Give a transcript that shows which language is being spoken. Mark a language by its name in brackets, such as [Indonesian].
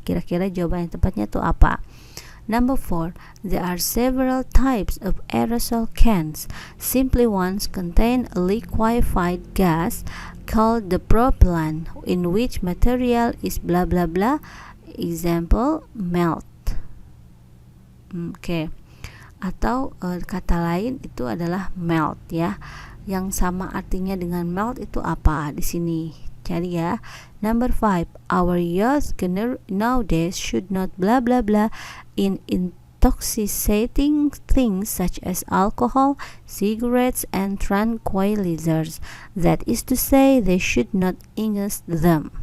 [Indonesian] Kira-kira jawaban yang tepatnya itu apa? [English] Number 4, there are several types of aerosol cans. Simply ones contain a liquefied gas called the propellant, in which material is blah blah blah. Example, melt. Oke. [Indonesian] Atau kata lain itu adalah melt ya. Yang sama artinya dengan melt itu apa? Di sini cari ya. [English] Number 5, our youth nowadays should not blah blah blah in intoxicating things such as alcohol, cigarettes, and tranquilizers. That is to say, they should not ingest them.